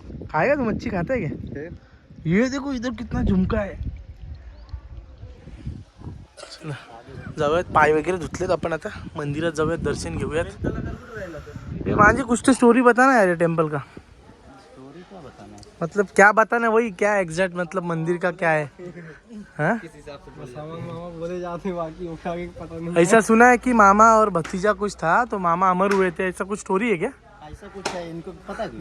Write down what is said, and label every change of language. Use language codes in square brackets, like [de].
[hi] खाएगा तू, मच्छी खाता है क्या? ये देखो इधर कितना झुमका है. [mr] चला जाऊयात, पाय वगैरे धुतलेत आपण. आता मंदिरात जाऊयात, दर्शन घेऊयात. [hi] ये मांजी कुछ तो स्टोरी बताना यार ये टेम्पल का. मतलब क्या बताना, वही क्या एग्जैक्ट मतलब मंदिर का क्या है? हाँ? बोले जाते बाकी आगे पता नहीं. ऐसा सुना है कि मामा और भतीजा कुछ था तो मामा अमर हुए थे, ऐसा कुछ स्टोरी है क्या? ऐसा कुछ है, इनको पता क्यों?